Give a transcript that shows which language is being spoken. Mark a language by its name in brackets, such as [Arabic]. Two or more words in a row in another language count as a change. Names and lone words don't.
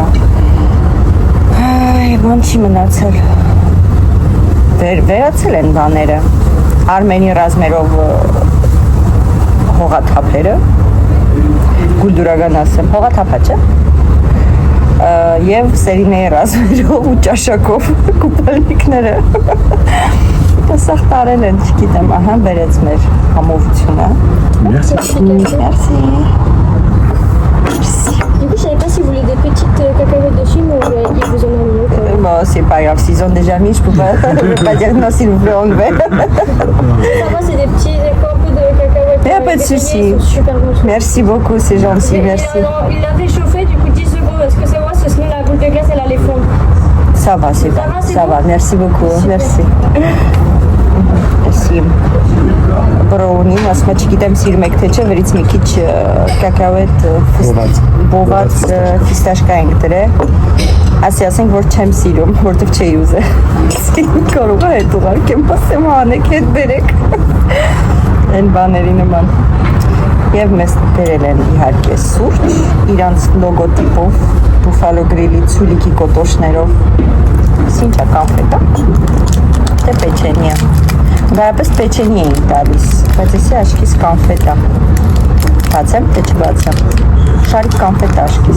[Armenian] բան չի մնացել, վերացել են բաները, Արմենի ռազմերով հողաթափերը, գուլդուրական ասեմ, հողաթափա չէ, և սերինեի ռազմերով ու ճաշակով կուպալնիկները, սաղ տարել են, չգիտեմ, ահա բերեց մեր համովությունը։ [French] Merci. Merci. Du coup, je savais pas si vous voulez des petites cacahuètes de Chine ou ils vous en ont mis. Bon, c'est pas grave, s'ils ont déjà mis, je peux pas dire non, s'il vous plaît, enlever. Ça va, c'est des petits un peu de cacahuètes. Y a pas de souci. Ils sont super bons. Merci beaucoup, c'est gentil, merci. Il l'avait chauffé, du coup 10 secondes. Est-ce que c'est moi, parce que sinon la boule de glace, elle allait fondre. Ça va, c'est bon, ça va, merci beaucoup, merci. Merci. [Armenian] Բրոունի, ասում է չգիտեմ սիրում եք թե չէ, վերից մի քիչ կակաոետ բոված ֆիստաշկա ենք դրել։ Ասենք որ չեմ սիրում, որտեղ չէի ուզել։ Կարող է հետ ուղարկեմ, ասեմ հանեք, հետ բերեք։ Այն բաների նման։ Եվ մեզ բերել են իհարկե սուրճ, իրանց լոգոտիպով, Buffalo Grill-ի ցուլիկի կոտոշներով։ Ինչ է կոնֆետա։ Թե պեչենիա։ Դարապես պեչենի էին տալիս, բայց եսի աշկիս կոնֆետա։ Բացեմ, թե չբացեմ։ Շարիկ կոնֆետա աշկիս։